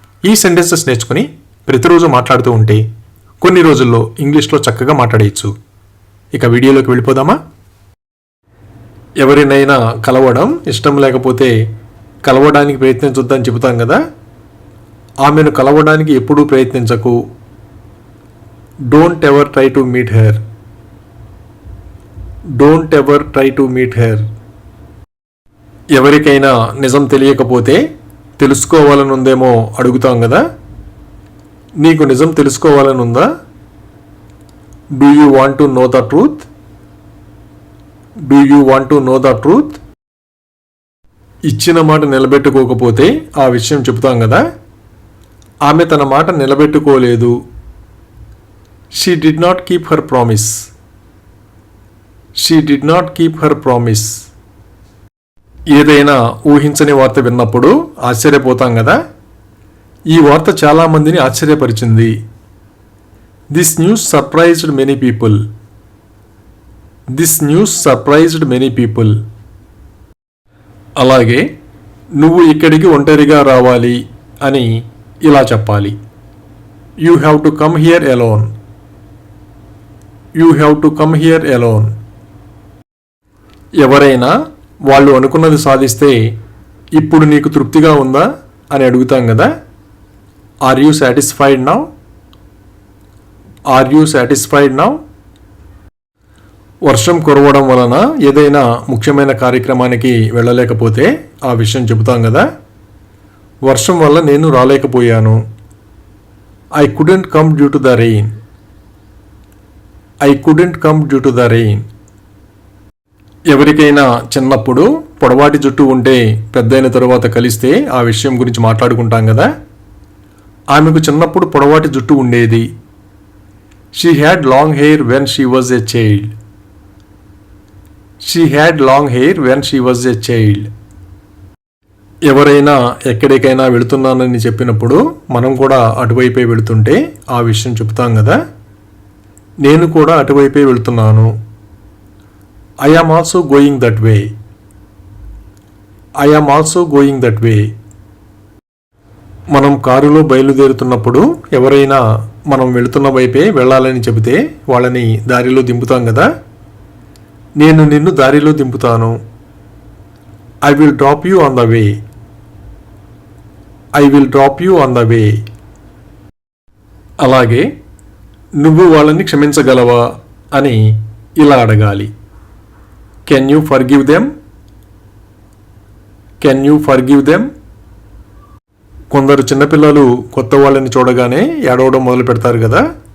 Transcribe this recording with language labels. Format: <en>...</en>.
<te>ఈ సెంటెన్సెస్ నేర్చుకుని ప్రతిరోజు మాట్లాడుతూ ఉంటే కొన్ని రోజుల్లో ఇంగ్లీష్లో చక్కగా మాట్లాడేయచ్చు. ఇక వీడియోలోకి వెళ్ళిపోదామా? ఎవరినైనా కలవడం ఇష్టం లేకపోతే కలవడానికి ప్రయత్నించొద్దని చెబుతాం కదా. ఆమెను కలవడానికి ఎప్పుడూ ప్రయత్నించకు.</te> <en>Don't ever try to meet her. Don't ever try to meet her.</en> <te>ఎవరికైనా నిజం తెలియకపోతే తెలుసుకోవాలనుందేమో అడుగుతాం కదా. నీకు నిజం తెలుసుకోవాలనుందా?</te> <en>Do you want to know the truth? Do you want to know the truth?</en> <te>ఇచ్చిన మాట నిలబెట్టుకోకపోతే ఆ విషయం చెబుతాం కదా. ఆమె తన మాట నిలబెట్టుకోలేదు.</te> <en>She did not keep her promise. She did not keep her promise.</en> <te>ఏదైనా ఊహించని వార్త విన్నప్పుడు ఆశ్చర్యపోతాం కదా. ఈ వార్త చాలా మందిని ఆశ్చర్యపరిచింది.</te> <en>This news surprised many people. This news surprised many people.</en> <te>అలాగే నువ్వు ఇక్కడికి ఒంటరిగా రావాలి అని ఇలా చెప్పాలి.</te> <en>You have to come here alone. You have to come here alone.</en> <te>ఎవరైనా వాళ్ళు అనుకున్నది సాధిస్తే ఇప్పుడు నీకు తృప్తిగా ఉందా అని అడుగుతాం కదా.</te> <en>Are you satisfied now? Are you satisfied now?</en> <te>వర్షం కురవడం వలన ఏదైనా ముఖ్యమైన కార్యక్రమానికి వెళ్ళలేకపోతే ఆ విషయం చెబుతాం కదా. వర్షం వల్ల నేను రాలేకపోయాను.</te> <en>I couldn't come due to the rain. I couldn't come due to the rain.</en> <te>ఎవరికైనా చిన్నప్పుడు పొడవాటి జుట్టు ఉంటే పెద్దయిన తరువాత కలిస్తే ఆ విషయం గురించి మాట్లాడుకుంటాం కదా. ఆమెకు చిన్నప్పుడు పొడవాటి జుట్టు ఉండేది.</te> <en>She had long hair when she was a child. She had long hair when she was a child.</en> <te>ఎవరైనా ఎక్కడికైనా వెళుతున్నానని చెప్పినప్పుడు మనం కూడా అటువైపే వెళుతుంటే ఆ విషయం చెప్తాం కదా. నేను కూడా అటువైపే వెళుతున్నాను.</te> <en>I am also going that way. I am also going that way.</en> <te>మనం కారులో బయలుదేరుతున్నప్పుడు ఎవరైనా మనం వెళుతున్న వైపే వెళ్ళాలని చెబితే వాళ్ళని దారిలో దింపుతాం కదా. నేను నిన్ను దారిలో దింపుతాను.</te> <en>I will drop you on the way. I will drop you on the way.</en> <te>అలాగే నువ్వు వాళ్ళని క్షమించగలవా అని ఇలా అడగాలి.</te> <en>Can you forgive them? Can you forgive them?</en> <te>కొందరు చిన్నపిల్లలు కొత్త వాళ్ళని చూడగానే ఏడవడం మొదలు పెడతారు కదా.</te>